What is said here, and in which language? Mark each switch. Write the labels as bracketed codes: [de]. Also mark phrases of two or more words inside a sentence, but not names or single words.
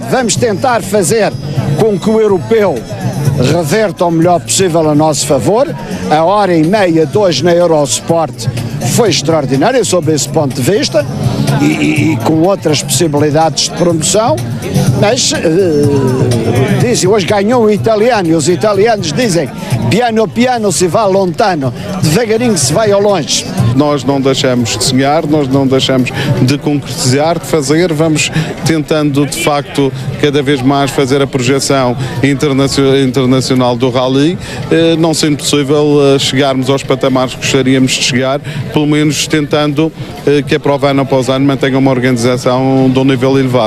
[pt] Vamos tentar fazer com que o europeu reverta o melhor possível a nosso favor. A hora e meia de hoje na Eurosport foi extraordinária sob esse ponto de vista e com outras possibilidades de promoção, mas dizem, hoje ganhou um italiano e os italianos dizem [it] piano piano se va lontano, [pt] devagarinho se vai ao longe. Nós não deixamos de sonhar, nós não deixamos de concretizar, de fazer, vamos tentando de facto cada vez mais fazer a projeção internacional do Rally, não sendo possível chegarmos aos patamares que gostaríamos de chegar, pelo menos tentando que a prova ano após ano mantenha uma organização de um nível elevado.